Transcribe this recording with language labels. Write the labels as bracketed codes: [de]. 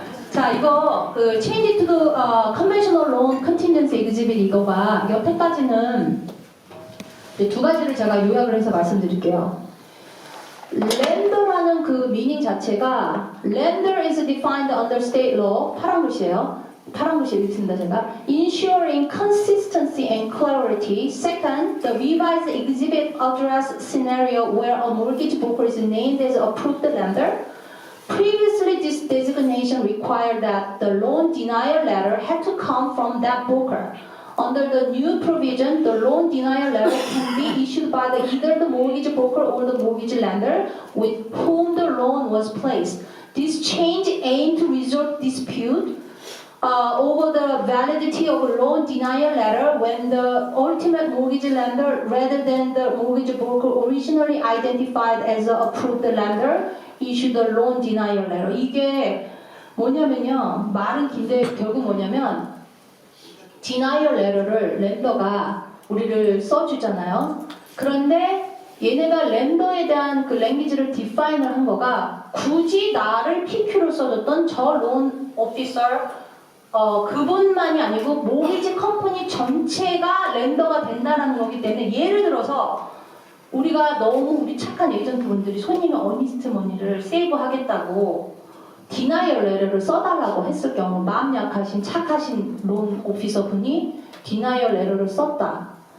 [ko] 자, 이거 그 Change to the Conventional Loan Contingency Exhibit 이거가 여태까지는 2가지를 제가 요약을 해서 말씀드릴게요. 렌더라는 그 미닝 자체가 [en] lender is defined under state law, [ko] 파란 글씨예요. 파란 글씨 읽습니다 제가. [en] Ensuring consistency and clarity. Second, the revised exhibit address scenario where a mortgage broker is named as approved lender. Previously, this designation required that the loan denial letter had to come from that broker. Under the new provision, the loan denial letter can be issued by either the mortgage broker or the mortgage lender with whom the loan was placed. This change aimed to resolve dispute over the validity of a loan denial letter when the ultimate mortgage lender, rather than the mortgage broker originally identified as the approved lender, issued the loan denial letter. [ko] 이게 뭐냐면요, 말은 긴데 결국 뭐냐면 denial letter를 렌더가 우리를 써주잖아요. 그런데 얘네가 렌더에 대한 그 랭귀지를 디파인을 한 거가 굳이 나를 PQ로 써줬던 저 론 오피서 그분만이 아니고 모기지 컴퍼니 전체가 렌더가 된다는 거기 때문에, 예를 들어서 우리가 너무 우리 착한 에이전트분들이 손님의 어니스트 머니를 세이브하겠다고 디나이얼 레터를 써달라고 했을 경우, 마음 약하신 착하신 론 오피서 분이 디나이얼 레터를 썼다.